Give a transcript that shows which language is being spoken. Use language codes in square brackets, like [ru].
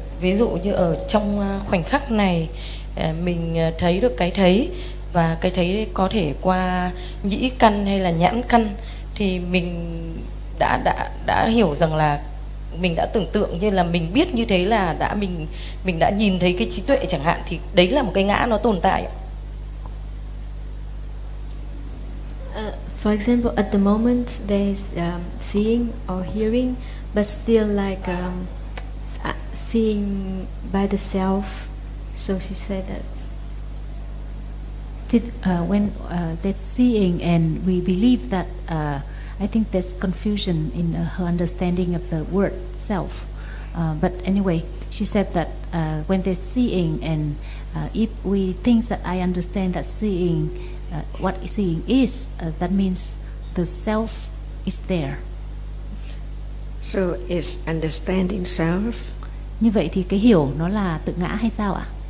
[vi] Ví dụ như ở trong khoảnh khắc này mình thấy được cái thấy, và cái thấy có thể qua nhĩ căn hay là nhãn căn, thì mình đã hiểu rằng là mình đã tưởng tượng như là mình biết như thế, là đã mình đã nhìn thấy cái trí tuệ chẳng hạn, thì đấy là một cái ngã nó tồn tại. [en] For example, at the moment there is seeing or hearing, but still like seeing by the self. So she said that. When there's seeing and we believe that, I think there's confusion in her understanding of the word self. But anyway, she said that when there's seeing and if we think that I understand that seeing, what seeing is, that means the self is there. So is understanding self? [vi] Như vậy thì cái hiểu nó là tự ngã hay sao ạ?